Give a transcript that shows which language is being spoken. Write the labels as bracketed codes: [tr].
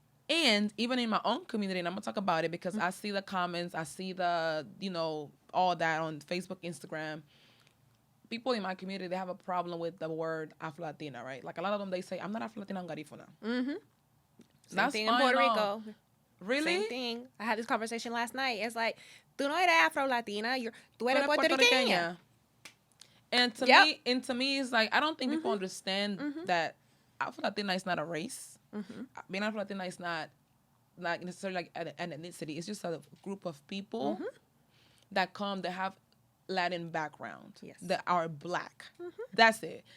[en] And even in my own community, and I'm going to talk about it because I see the comments, I see the, all that on Facebook, Instagram. People in my community, they have a problem with the word Afro-Latina, right? Like a lot of them, they say, I'm not Afro-Latina, I'm Garifuna. Same thing in Puerto Rico. Really? Same thing. I had this conversation last night. It's like, [es] tú no eres Afro-Latina, tú eres Puertorriqueña. [en] And to me, it's like, I don't think people understand that Afro-Latina is not a race. Being Afro-Latina is not necessarily like an ethnicity. It's just a group of people that have Latin background, that are Black. That's it.